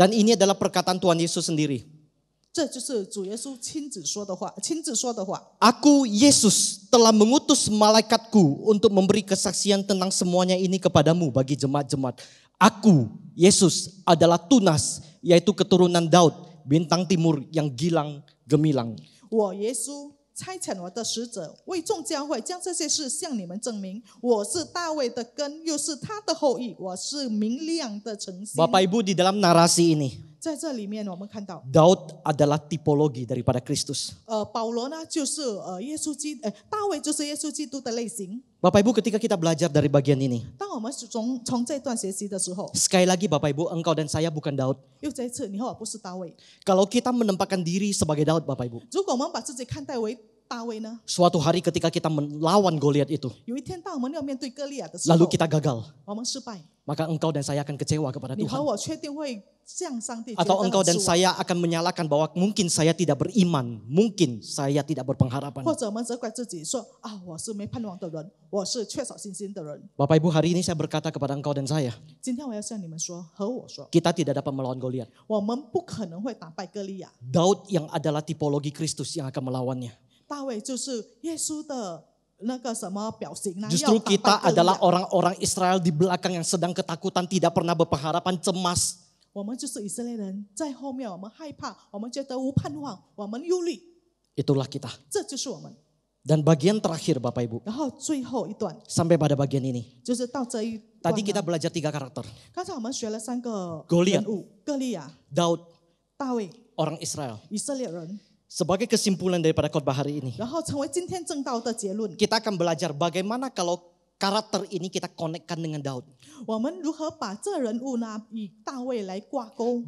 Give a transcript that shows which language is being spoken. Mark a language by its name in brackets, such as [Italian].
[Indonesian] Dan ini adalah perkataan Tuhan Yesus sendiri. [Chinese] 这就是主耶稣亲自说的话，亲自说的话。 [Indonesian] Aku Yesus telah mengutus malaikatku untuk memberi kesaksian tentang semuanya ini kepadamu bagi jemaat-jemaat. Aku Yesus adalah tunas, yaitu keturunan Daud, bintang timur yang gilang gemilang. [Chinese] 我耶稣差遣我的使者，为众教会将这些事向你们证明。我是大卫的根，又是他的后裔，我是明亮的晨星。 [Indonesian] Bapak Ibu, di dalam narasi ini, [Chinese] 在这里面，我们看到， [Indonesian] Daud adalah tipologi daripada Kristus. [Chinese] 保罗呢就是耶稣大卫就是耶稣基督的类型。 [Indonesian] Bapak Ibu, ketika kita belajar dari bagian ini, [Chinese] 当我们从这段学习的时候， [Indonesian] sekali lagi Bapak Ibu, engkau dan saya bukan Daud. [Chinese] 又再一次，你和我不是大卫。 [Indonesian] Kalau kita menempatkan diri sebagai Daud Bapak Ibu, [Chinese] 如果我们把自己看待为大卫呢， [Indonesian] suatu hari ketika kita melawan Goliat itu, [Chinese] 有一天当我们要面对歌利亚的时候， [Indonesian] lalu kita gagal, [Chinese] 我们失败， [Indonesian] maka engkau dan saya akan kecewa kepada [Chinese] 你和 [Indonesian] Tuhan. [Chinese] 我确定会向上帝觉得 [Indonesian] Atau [Chinese] 很 [Indonesian] engkau dan [Chinese] 失望。 [Indonesian] saya akan menyalahkan bahwa mungkin saya tidak beriman, mungkin saya tidak berpengharapan. [Chinese] 或者我们责怪自己说啊，我是没盼望的人，我是缺少信心的人。 [Indonesian] Bapak Ibu, hari ini saya berkata kepada engkau dan saya, [Chinese] 今天我要向你们说，和我说， [Indonesian] kita tidak dapat melawan Goliat. [Chinese] 我们不可能会打败歌利亚。 [Indonesian] Daud yang adalah tipologi Kristus yang akan melawannya. [Chinese] 大卫就是耶稣的那个什么表型呢？ [Indonesian] Justru [Chinese] 要打败 [Indonesian] kita adalah [Chinese] 亚。 [Indonesian] orang-orang Israel di belakang yang sedang ketakutan, tidak pernah berpengharapan, cemas. [Chinese] 我们就是以色列人，在后面我们害怕，我们觉得无盼望，我们忧虑， [Indonesian] Itulah kita. [Chinese] 这就是我们。 [Indonesian] Dan bagian terakhir Bapak Ibu, [Chinese] 然后最后一段 [Indonesian] sampai pada bagian ini. [Chinese] 就是到这一段 [Indonesian] Tadi [Chinese] 呢。 [Indonesian] kita belajar 3 karakter. [Chinese] 刚才我们学了3个 [Indonesian] Goliat [Chinese] 人物：歌利亚、 [Indonesian] Daud, [Chinese] 大卫、 [Indonesian] orang Israel. [Chinese] 以色列人。 [Indonesian] Sebagai kesimpulan daripada khotbah hari ini, [Chinese] 然后成为今天正道的结论。 [Indonesian] kita akan belajar bagaimana kalau karakter ini kita konekkan dengan Daud. [Chinese] 我们如何把这人物呢与大卫来挂钩？